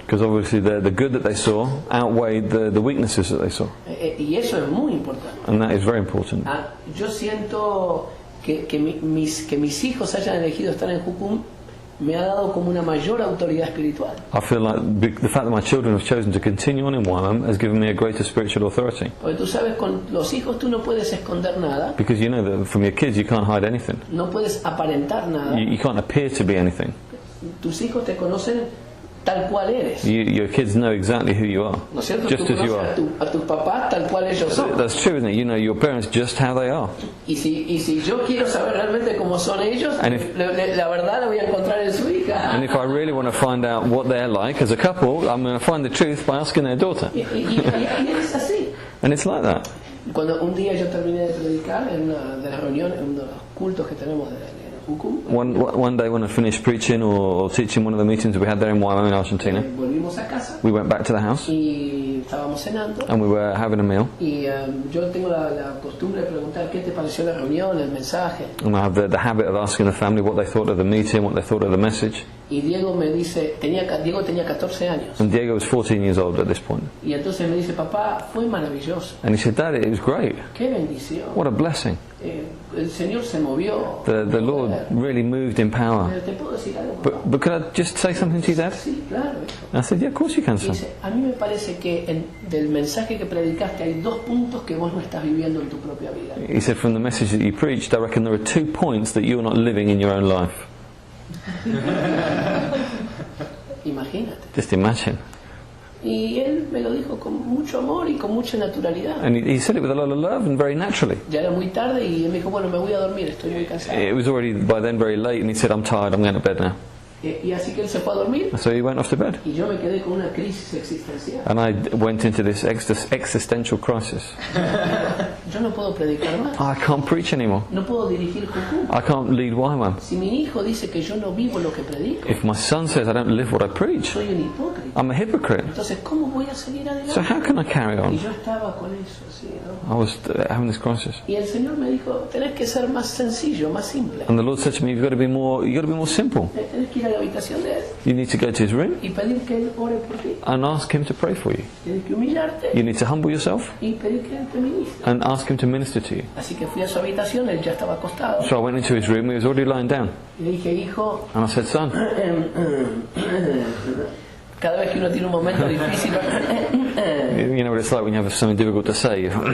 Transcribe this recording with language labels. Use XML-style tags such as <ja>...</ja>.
<en>Because obviously the good that they saw outweighed the weaknesses that they saw.</en> <es>Y eso es muy importante.</es> <en>And that is very important.</en> <es>Yo siento que mis hijos hayan elegido estar en Jucún me ha dado como una mayor autoridad espiritual.</es> <en>I feel like the fact that my children have chosen to continue on in YWAM has given me a greater spiritual authority.</en> <es>Porque tú sabes, con los hijos tú no puedes esconder nada,</es> <en>Because you know that from your kids you can't hide anything.</en> <es>no puedes aparentar nada.</es> <en>You can't appear to be anything.</en> <es>Tus hijos te conocen tal cual eres.</es> <en>Your kids know exactly who you are,</en> <es>¿No es cierto?</es> <en>just</en> <es>Tú</es> <en>as you</en> <es>conoces</es> <en>are.</en> <es>a tus papás tal cual ellos son.</es> <en>That's true, isn't it? You know your parents just how they are.</en> <es>Y si yo quiero saber realmente cómo son ellos,</es> <en>And if-</en> <es>la verdad la voy a encontrar en su hija.</es> <en>And if I really want to find out what they're like as a couple, I'm going to find the truth by asking their daughter.</en> <es>Y es así.</es> <en>And it's like that.</en> <es>Cuando un día yo terminé de predicar en una de las reuniones, en uno de los cultos que tenemos de Jucún,</es> <en>One day when I finished preaching or teaching one of the meetings we had there in YWAM in Argentina,</en> <es>volvimos a casa</es> <en>we went back to the house</en> <es>y estábamos cenando.</es> <en>and we were having a meal.</en> <es>Y yo tengo la costumbre de preguntar qué te pareció la reunión, el mensaje.</es> <en>And I have the habit of asking the family what they thought of the meeting, what they thought of the message.</en> <es>Y Diego me dice, Diego tenía 14 años.</es> <en>And Diego was 14 years old at this point.</en> <es>Y entonces me dice, papá, fue maravilloso.</es> <en>And he said, Dad, it was great.</en> <es>Qué bendición.</es> <en>What a blessing.</en> <es>El Señor se movió.</es> <en>The Lord really moved in power.</en> <es>¿Te puedo decir algo, papá?</es> <en>But could I just say something to you, Dad?</en> <es>Sí, claro.</es> <en>I said, yeah, of course you can, son.</en> <es>Dice, a mí me parece que del mensaje que predicaste hay 2 puntos que vos no estás viviendo en tu propia vida.</es> <en>He said, from the message that you preached, I reckon there are 2 points that you're not living in your own life.</en> <es>Imagínate.</es> <en>Just imagine.</en> <es>Y él me lo dijo con mucho amor y con mucha naturalidad.</es> <en>And he said it with a lot of love and very naturally.</en> <es>Ya era muy tarde y él me dijo, bueno, me voy a dormir, estoy hoy cansado.</es> <en>It was already by then very late, and he said, I'm tired, I'm going to bed now.</en> <es>Y así que él se fue a dormir</es> <en>So he went off to bed.</en> <es>y yo me quedé con una crisis existencial.</es> <en>And I went into this existential crisis.</en> <es>Yo no puedo predicar más,</es> <en>I can't preach anymore.</en> <es>no puedo dirigir Jucú.</es> <en>I can't lead YWAM.</en> <es>Si mi hijo dice que yo no vivo lo que predico,</es> <en>If my son says I don't live what I preach,</en> <es>soy un hipócrita.</es> <en>I'm a hypocrite.</en> <es>Entonces, ¿cómo voy a seguir</es> <en>So</en> <es>adelante?</es> <en>how can I carry</en> <es>Y</es> <en>on?</en> <es>yo estaba con eso, así, ¿no?</es> <en>I was having this crisis.</en> <es>Y el Señor me dijo, tenés que ser más sencillo, más simple.</es> <en>And the Lord said to me, you've got to be more simple.</en> <es>Tenés que ir a la habitación de él</es> <en>You need to go to his room</en> <es>y pedir que él ore por ti.</es> <en>and ask him to pray for you.</en> <es>Tienes que humillarte</es> <en>You need to humble yourself</en> <es>y pedir que él te ministre.</es> <en>and ask him to minister to you.</en> <es>Así que fui a su habitación, él ya estaba acostado.</es> <en>So I went into his room, he was already lying down.</en> <es>Y le dije, hijo,</es> <en>And I said, son,</en> <es>cada vez que uno tiene un momento difícil,</es> <en>you know what it's like when you have something difficult to say.</en>